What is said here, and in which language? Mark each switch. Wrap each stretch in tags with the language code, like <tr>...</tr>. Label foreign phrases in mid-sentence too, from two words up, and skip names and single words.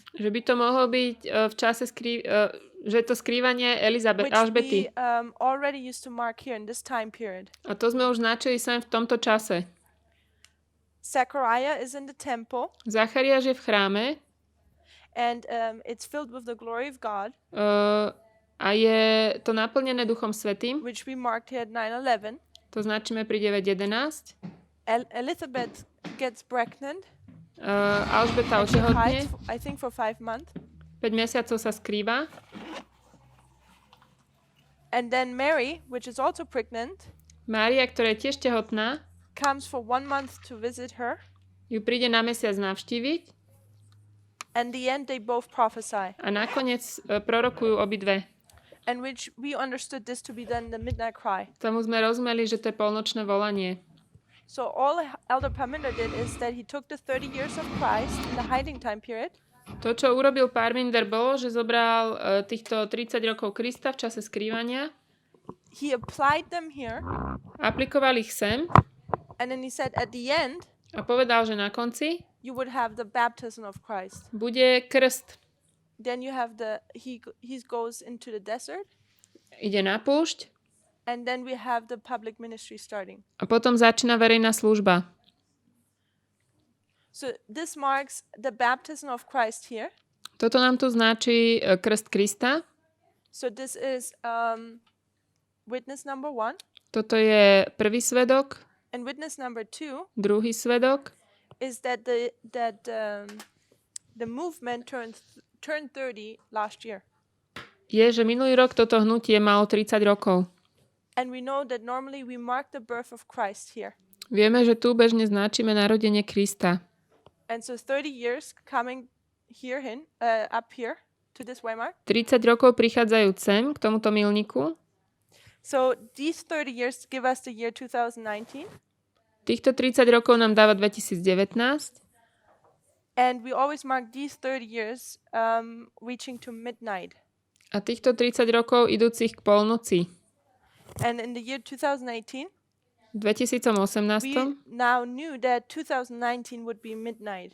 <sk>že by to mohlo byť v čase že to skrývanie</sk> <en>which</en> <sk>Alžbety.</sk> <en>we already used to mark here in this time period.</en> <sk>A to sme už značili sem v tomto čase.</sk> <en>Zechariah is in the temple,</en> <sk>Zachariáš je v chráme</sk> <en>and it's filled with the glory of God,</en> <sk>a je to naplnené Duchom Svätým,</sk> <en>which we marked here at 9/11.</en> <sk>to značíme pri 9.11.</sk> <en>Elizabeth gets pregnant.</en> <sk>Alžbeta</sk> <en>And she</en> <sk>otehotne,</sk> <en>hides, I think, for 5 months.</en> <sk>5 mesiacov sa skrýva.</sk> <en>And then Mary, which is also pregnant,</en> <sk>Mária, ktorá je tiež tehotná,</sk> <en>comes for 1 month to visit her.</en> <sk>ju príde na mesiac navštíviť</sk> <en>And in the end, they both prophesy.</en> <sk>a nakoniec prorokujú obidve.</sk> <en>And which we understood this to be then the midnight cry.</en> <sk>Tomu sme rozumeli, že to je polnočné volanie.</sk> <en>So all Elder Parminder did is that he took the 30 years of Christ in the hiding time period.</en> <sk>To, čo urobil Parminder, bolo, že zobral týchto 30 rokov Krista v čase skrývania,</sk> <en>He applied them here.</en> <sk>aplikoval ich sem</sk> <en>And then he said at the end,</en> <sk>a povedal, že na konci</sk> <en>you would have the baptism of Christ.</en> <sk>bude krst.</sk> <en>Then you have he goes into the desert.</en> <sk>Ide na púšť</sk> <en>And then we have the public ministry starting.</en> <sk>a potom začína verejná služba.</sk> <en>So this marks the baptism of Christ here.</en> <sk>Toto nám tu značí krst Krista.</sk> <en>So this is witness number 1.</en> <sk>Toto je prvý svedok.</sk> <en>And witness number 2</en> <sk>Druhý svedok</sk> <en>is that the movement turned 30 last year.</en> <sk>je, že minulý rok toto hnutie malo 30 rokov.</sk> <en>And we know that normally we mark the birth of Christ here.</en> <sk>Vieme, že tu bežne značíme narodenie Krista.</sk> <en>And so 30 years coming here up here to this waymark.</en> <sk>30 rokov prichádzajú sem k tomuto milníku.</sk> <en>So these 30 years give us the year 2019.</en> <sk>Týchto 30 rokov nám dáva 2019.</sk> <en>And we always mark these 30 years reaching to midnight.</en> <sk>A týchto 30 rokov idúcich k polnoci.</sk> <en>And in the year 2018,</en> <sk>V 2018</sk> <en>we now knew that 2019 would be midnight</en>